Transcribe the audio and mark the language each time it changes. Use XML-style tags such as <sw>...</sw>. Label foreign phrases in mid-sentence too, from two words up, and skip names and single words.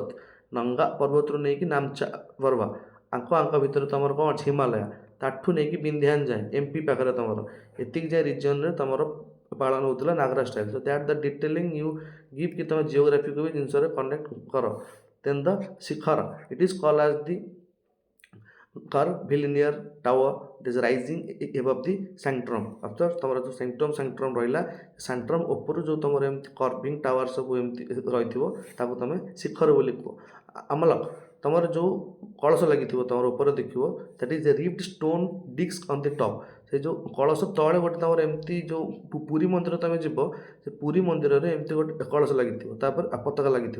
<or>ନଙ୍ଗା ପର୍ବତରୁ ନେଇକି ନାମଚା ପର୍ବ ଆଙ୍କ ଭିତରେ ତୁମର କ'ଣ ଅଛି? ହିମାଳୟ। ତାଠୁ ନେଇକି ବିନ୍ଧ୍ୟାନ୍ ଯାଏଁ ଏମ୍ପି ପାଖରେ ତୁମର ଏତିକି ଯାଏଁ ରିଜନ୍ରେ ତୁମର ପାଳନ ହେଉଥିଲା ନାଗରା ଷ୍ଟାଇଲ୍।</or> <en>so that the detailing you give</en> <or>କି ତୁମେ ଜିଓଗ୍ରାଫିକୁ ବି ଜିନିଷରେ କନେକ୍ଟ କର।</or> <en>then the shikhar, it is call as the curvilinear tower that is rising above the sanctum।</en> <or>ଅଫ୍ଟର୍ ତୁମର ଯେଉଁ sanctum ରହିଲା, sanctum ଉପରୁ ଯେଉଁ ତୁମର ଏମିତି</or> <en>curving tower</en> <or>ସବୁ ଏମିତି ରହିଥିବ ତାକୁ ତୁମେ ଶିଖର ବୋଲି କୁହ। ଆମଲକ, ତୁମର ଯେଉଁ କଳସ ଲାଗିଥିବ ତୁମର ଉପରେ ଦେଖିବ,</or> <en>that is a ribbed stone disc on the top.</en> <or>ସେ ଯେଉଁ କଳସ ତଳେ ଗୋଟେ ତୁମର ଏମିତି ଯେଉଁ ପୁରୀ ମନ୍ଦିର ତୁମେ ଯିବ, ସେ ପୁରୀ ମନ୍ଦିରରେ ଏମିତି ଗୋଟେ କଳସ ଲାଗିଥିବ, ତାପରେ ପତାକା ଲାଗିଥିବ।</or>